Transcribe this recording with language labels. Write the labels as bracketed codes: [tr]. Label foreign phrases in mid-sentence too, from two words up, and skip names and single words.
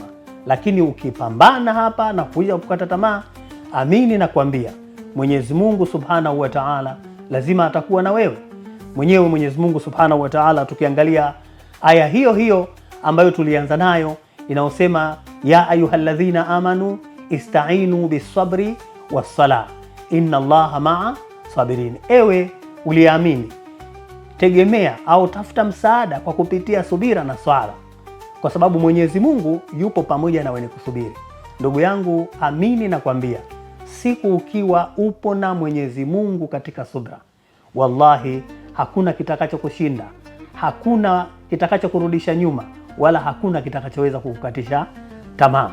[sw] Lakini ukipambana hapa na kuja kukata tamaa, amini na kuambia Mwenyezi Mungu [ar] سبحانه وتعالى [sw] lazima atakuwa na wewe. Mwenyewe Mwenyezi Mungu [ar] سبحانه وتعالى, [sw] tukiangalia aya hiyo hiyo ambayo tulianza nayo inaosema [ar] يا أيها الذين آمنوا استعينوا بالصبر والصلاة إن الله مع الصابرين, [sw] ewe uliamini, tegemea au tafuta msaada kwa kupitia subira na swala, kwa sababu Mwenyezi Mungu yupo pamoja na wenye kusubiri. Ndugu yangu, amini na kwambia, siku ukiwa upo na Mwenyezi Mungu katika subra, wallahi hakuna kitakacho kushinda, hakuna kitakacho kurudisha nyuma, wala hakuna kitakachoweza kukukatisha tamaa.